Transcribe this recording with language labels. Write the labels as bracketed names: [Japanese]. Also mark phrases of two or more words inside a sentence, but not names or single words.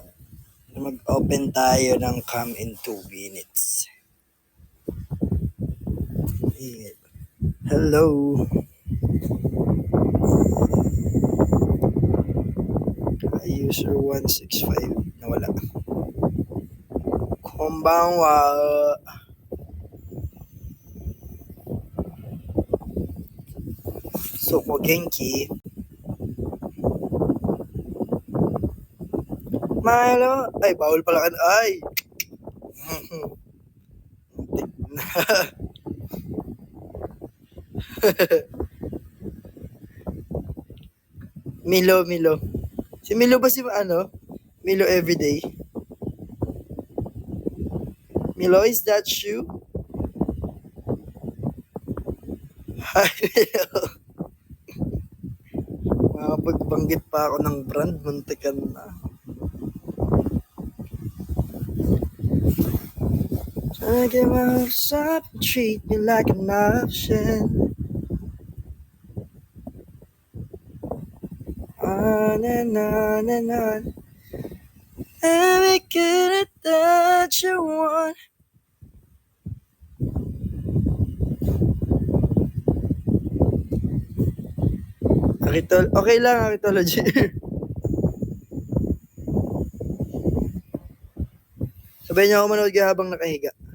[Filipino] Mag-open tayo ng cam [English] in 2 minutes. Hello. [Filipino] User 165. Nawala. [Japanese] こんばんは。そこ元気. [Filipino] Milo. Ay, bawal pala ka. Ay. Milo. Si Milo ba si ano? Milo everyday? Milo, [English] is that you? Hi, Milo. [Filipino] Makapagbanggit pa ako ng brand, muntikan na. [English] I get my hopes up, treat me like an option. On and on and on. Every good that you want. [Filipino] Okay lang, Akitology. Sabay niyo ako manood ka habang nakahiga.